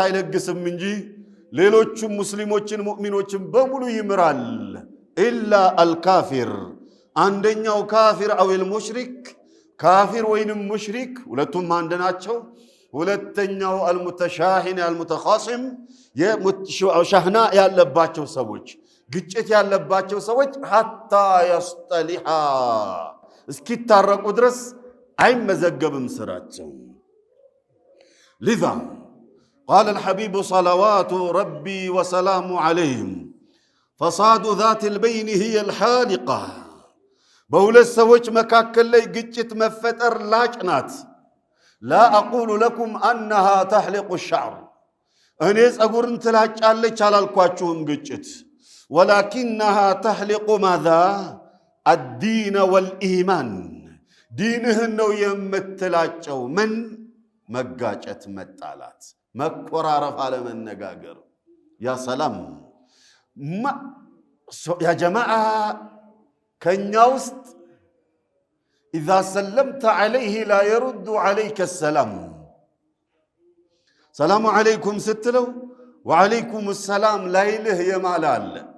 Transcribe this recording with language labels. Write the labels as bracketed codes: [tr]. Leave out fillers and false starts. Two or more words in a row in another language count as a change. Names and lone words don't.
[am] አይለግስም እንጂ ሌሎቹም ሙስሊሞችን ሙእሚኖችን በሙሉ ይምራል። [ar] إلا الكافر [am] አንደኛው ካፊር አዊል ሙሽሪክ ካፊር ወይንም ሙሽሪክ ሁለቱም አንድ ናቸው። ሁለተኛው [ar] المتشاحن المتخاصم [am] የሻህና ያለባቸው ሰዎች ግጭት ያለባቸው ሰዎች [ar] حتى يصطلحا [am] እስኪታረቁ ድረስ አይመዘገብም ስራቸው። [ar] لذا قال الحبيب صلوات ربي وسلام عليهم فصاد ذات البين هي الحالقة [am] በሁለት ሰዎች መካከል ላይ ግጭት መፈጠር ላጭ ናት። [ar] لا أقول لكم أنها تحلق الشعر [am] እኔ ጸጉርን ትላጫለች አላልኳችሁም ግጭት [ar] ولكنها تحلق ماذا الدين والإيمان [am] ዲንህን ነው የምትላጨው። ምን መጋጨት መጣላት መቆራረፍ አለመነጋገር ያ ሰላም ያ ጀማዓ ከኛ ውስጥ [ar] إذا سلمت عليه لا يرد عليك السلام السلام عليكم [am] ስትለው [ar] وعليكم السلام [am] ላይልህ የማለ አለ።